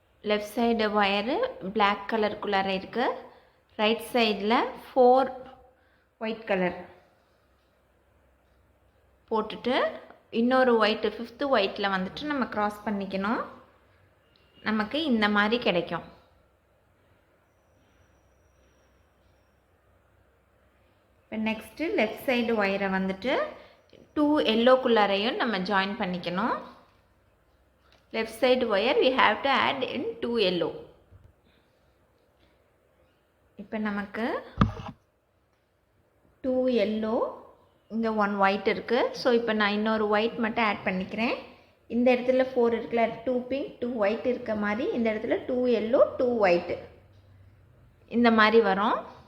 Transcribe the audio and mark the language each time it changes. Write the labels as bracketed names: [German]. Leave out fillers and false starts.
[Tamil] Left side wire black கலருக்குள்ளார இருக்குது. Right சைடில் 4 white colour போட்டுட்டு இன்னொரு ஒயிட்டு 5th ஒயிட்டில் வந்துட்டு நம்ம க்ராஸ் பண்ணிக்கணும். நமக்கு இந்த மாதிரி கிடைக்கும். இப்போ நெக்ஸ்ட்டு லெஃப்ட் சைடு ஒயரை வந்துட்டு 2 எல்லோக்குள்ளாரையும் நம்ம ஜாயின் பண்ணிக்கணும். [English] Left side wire we have to add in 2 yellow. [Tamil] இப்போ நமக்கு 2 yellow, இங்கே 1 ஒயிட் இருக்குது. ஸோ இப்போ நான் இன்னொரு ஒயிட் மட்டும் ஆட் பண்ணிக்கிறேன். இந்த இடத்துல 4 இருக்குல்ல, 2 பிங்க் 2 ஒயிட் இருக்க மாதிரி இந்த இடத்துல 2 எல்லோ 2 ஒயிட் இந்த மாதிரி வரும்.